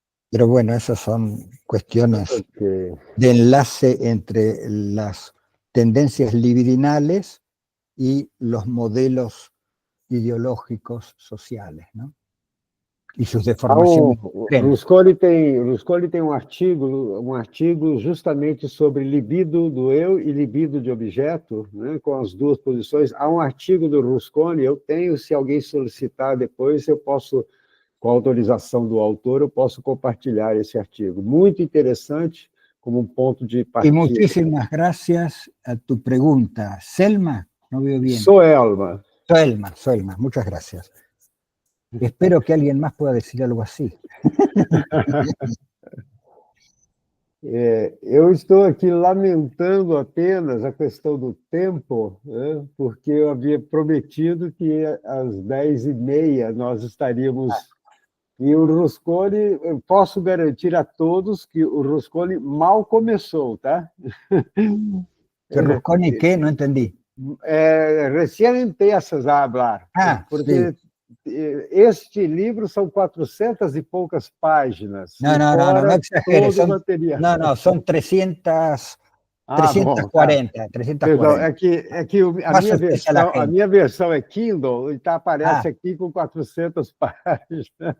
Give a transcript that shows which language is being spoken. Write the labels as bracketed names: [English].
[Spanish] Pero bueno, esas son cuestiones de enlace entre las tendencias libidinales y los modelos ideológicos sociales, ¿no? [Portuguese] E suas deformações. Ruscoli tem um artigo justamente sobre libido do eu e libido de objeto, né, com as duas posições. Há um artigo do Ruscoli, eu tenho, se alguém solicitar depois, eu posso, com a autorização do autor, eu posso compartilhar esse artigo. Muito interessante, como um ponto de partida. [Spanish] E muchísimas gracias a tu pergunta. Selma, não veo bien. Soelma. Soelma, muchas gracias. Espero que alguien más pueda decir algo así. [Portuguese] Eu estou aqui lamentando apenas a questão do tempo, né, porque eu havia prometido que às 10h30 nós estaríamos... E o Ruscoli, eu posso garantir a todos que o Ruscoli mal começou, tá? [Spanish] ¿Que Ruscoli qué? No entendí. Recién empiezas a hablar. Porque sí. [Portuguese] Este livro são 400 e poucas páginas. [Spanish] No exageres. Son 340. [Portuguese] Perdão, é que a minha versão é Kindle, e aparece aqui com 400 páginas.